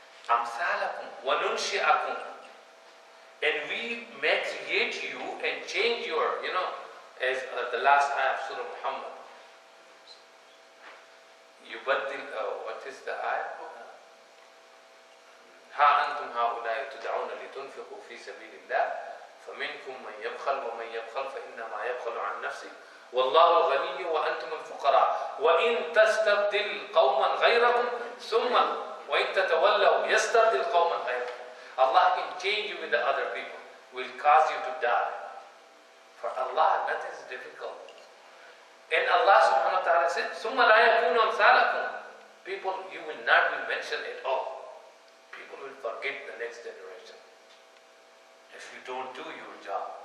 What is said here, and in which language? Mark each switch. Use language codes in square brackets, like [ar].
[ar] أَمْثَالَكُمْ وَنُنْشِئَكُمْ. [en] And we may create you and change your, as the last ayah of Surah Muhammad. يُبَدِّلْ, what is the ayah? [ar] ها أنتم هؤلاء تدعون لتنفقوا في سبيل الله فمنكم من يبخل ومن يبخل فإنما يبخل عن نفسه والله الغني وأنتم الفقراء وإن تستبدل قوما غيركم ثم وإن تتولوا يستبدل قوما غيركم. [en] Allah can change you with the other people, will cause you to die. For Allah, nothing is difficult. And Allah subhanahu wa ta'ala said, [ar] ثُمَّ لَا يَكُونُ أَمْثَالَكُمْ. [en] People, you will not be mentioned at all. People will forget the next generation if you don't do your job.